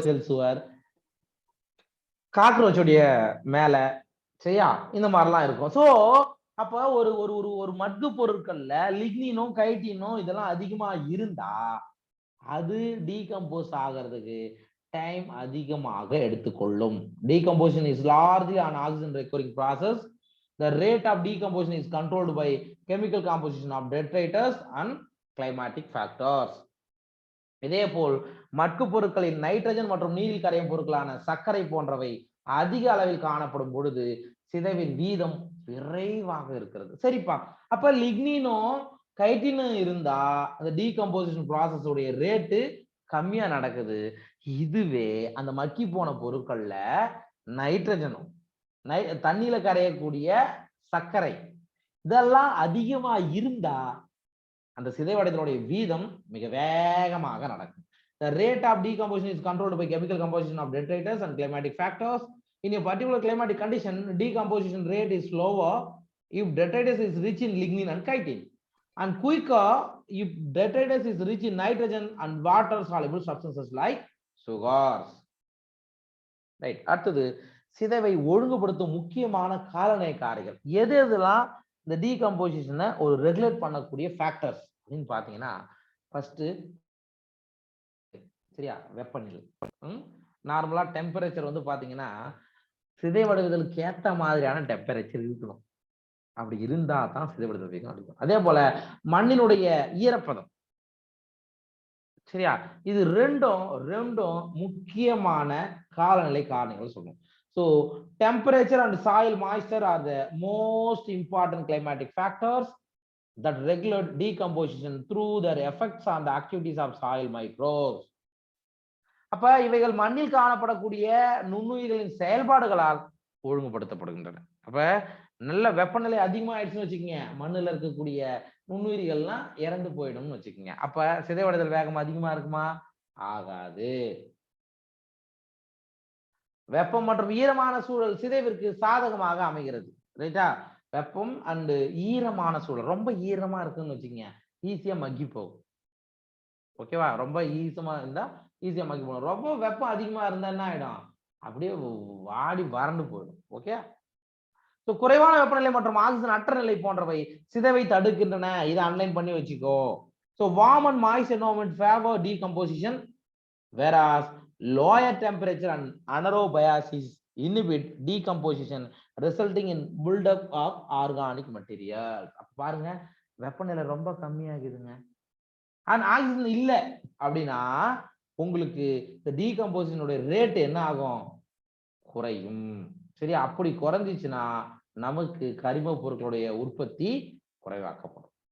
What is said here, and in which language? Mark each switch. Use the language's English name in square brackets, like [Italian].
[Tamil] செல் சுவர், காக்ரோச்சுடைய மேல, சரியா, இந்த மாதிரிலாம் இருக்கும். சோ அப்ப ஒரு ஒரு ஒரு ஒரு மட்கு பொருட்கள்ல லிக்னினும் கைட்டினும் இதெல்லாம் அதிகமா இருந்தா அது டீகம்போஸ் ஆகிறதுக்கு டைம் அதிகமாக எடுத்துக்கொள்ளும். [English] Decomposition is largely an oxygen requiring process. The rate of decomposition is controlled by chemical composition of detritus and climatic factors. [Tamil] இதேபோல் மட்கு பொருட்களின் நைட்ரஜன் மற்றும் நீரில் கரையும் பொருட்களான சர்க்கரை போன்றவை அதிக அளவில் காணப்படும் பொழுது சிதைவின் வீதம் விரைவாக இருக்கிறது. சரிப்பா, அப்ப லிக்னினும் கைட்டினும் இருந்தா அந்த டீகம்போசிஷன் ப்ராசஸ் உடைய ரேட்டு கம்மியா நடக்குது. இதுவே அந்த மக்கி போன பொருட்கள்ல நைட்ரஜனும் தண்ணியில கரையக்கூடிய சர்க்கரை இதெல்லாம் அதிகமா இருந்தா அந்த சிதைவடைதலுடைய வீதம் மிக வேகமாக நடக்கும். [English] The rate of decomposition is controlled by chemical composition of detritus and climatic factors. In a particular climatic condition, decomposition rate is slower if detritus is rich in lignin and chitin, and quicker if detritus is rich in nitrogen and water soluble substances like sugars. Right. [Tamil] அடுத்தது சிதைவை ஒழுங்குபடுத்தும் முக்கியமான காலநிலை காரணிகள் எது எதெல்லாம் இந்த டீகம்போசிஷனை ஒரு ரெகுலேட் பண்ணக்கூடிய ஃபேக்டர்ஸ் அப்படின்னு பாத்தீங்கன்னா, ஃபர்ஸ்ட் சரியா வெப்பநிலை. நார்மலா டெம்பரேச்சர் வந்து பாத்தீங்கன்னா சிதைவடைதலுக்கு ஏற்ற மாதிரியான டெம்பரேச்சர் இருக்கணும். அப்படி இருந்தா தான் சிதைவடைதல் வேகம் அடிக்கும். அதே போல மண்ணினுடைய ஈரப்பதம், சரியா, இது ரெண்டும் முக்கியமான காலநிலை காரணிகள் சொல்லுவோம். [English] So temperature and soil moisture are the most important climatic factors that regulate decomposition through their effects on the activities of soil microbes. [Tamil] அப்ப இவைகள் மண்ணில் காணப்படக்கூடிய நுண்ணுயிர்களின் செயல்பாடுகளால் ஒழுங்குபடுத்தப்படுகின்றன. அப்ப நல்ல வெப்பநிலை அதிகமா ஆயிடுச்சுன்னு வச்சுக்கோங்க, மண்ணுல இருக்கக்கூடிய நுண்ணுயிரிகள்லாம் இறந்து போயிடும்னு வச்சுக்கோங்க. அப்ப சிதைவடைதல் வேகம் அதிகமா இருக்குமா? ஆகாது. வெப்பம் மற்றும் ஈரமான சூழல் சிதைவிற்கு சாதகமாக அமைகிறது. ரைட்டா? வெப்பம் அண்ட் ஈரமான சூழல், ரொம்ப ஈரமா இருக்குன்னு வச்சுக்கோங்க, ஈஸியா மக்கி போகும். ஓகேவா? ரொம்ப ஈஸியா இருந்தா ஈஸியா மக்கி போகும். ரொம்ப வெப்பம் அதிகமா இருந்தா என்ன ஆயிடும்? அப்படியே வாடி வறண்டு போயிடும். ஓகே. ஸோ குறைவான வெப்பநிலை மற்றும் ஆக்சிஜன் அற்ற நிலை போன்றவை சிதைவை தடுக்கின்றன. இதை அன்லைன் பண்ணி வச்சுக்கோ. [English] So warm and moist environment favour decomposition, whereas lower temperature and anaerobiasis inhibit decomposition resulting in buildup of organic materials. [Tamil] பாருங்க, வெப்பநிலை ரொம்ப கம்மியாகுதுங்க, அண்ட் ஆக்சிஜன் இல்ல அப்படின்னா உங்களுக்கு இந்த டீகம்போசிஷனுடைய ரேட் என்ன ஆகும்? குறையும். சரி, அப்படி குறைஞ்சிச்சுன்னா நமக்கு கரிம பொருட்களுடைய உற்பத்தி குறைவாக்கப்படும்.